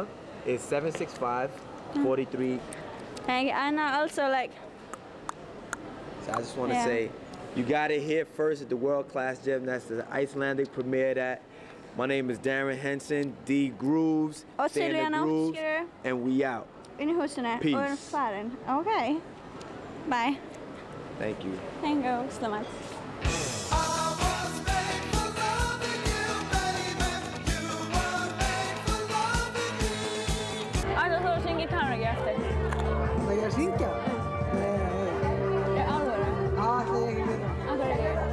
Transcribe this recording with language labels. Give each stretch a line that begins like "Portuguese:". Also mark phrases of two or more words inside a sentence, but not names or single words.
English: It's 765-43. And I also like. So I just want to Yeah. say, you got it here first at the World Class Gym. That's the Icelandic premiere that. My name is Darren Henson, D Grooves,
Icelandic: Og
English: stay in the Silvia grooves, Náttskjö. and we out.
Icelandic: Inn í húsinu
English: Peace.
Icelandic: og erum farin.
English: Okay. Bye. Thank you. Thank you so much.
Icelandic: Ætlar þú að syngja í karaoke eftir? Það ég að syngja? Nei. Í alvöru? Það ætla ég ekki að gera. Af hverju ekki?